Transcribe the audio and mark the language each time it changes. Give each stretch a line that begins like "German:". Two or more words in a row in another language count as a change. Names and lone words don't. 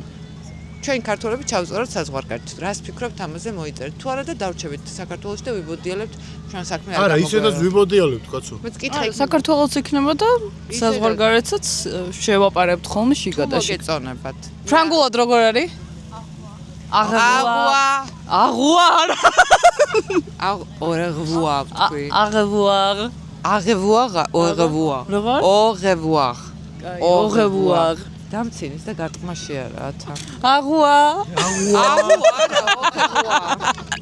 Georgian: ჩვენ ქართველები ჩავწეროთ საზღვარგარეთით. რას ფიქრობთ ამაზე მოიწერეთ? თუ არა და დავრჩებით საქართველოში და ვიბოდიალებთ ჩვენ საქმე არ არა, ისედაც ვიბოდიალებთ, კაცო. მეც კითხე საქართველოს იქნება და საზღვარგარეთსაც შევაპარებთ ხოლმე შიგადაში. მოგეწონებათ. ფრანგულად როგორ არის? Agua. Agua.
French: Au revoir. Au revoir. Au revoir. Au revoir. Au revoir. Au revoir.
Georgian: დამცინის და გარტყმა შეარათა. Agua. Agua.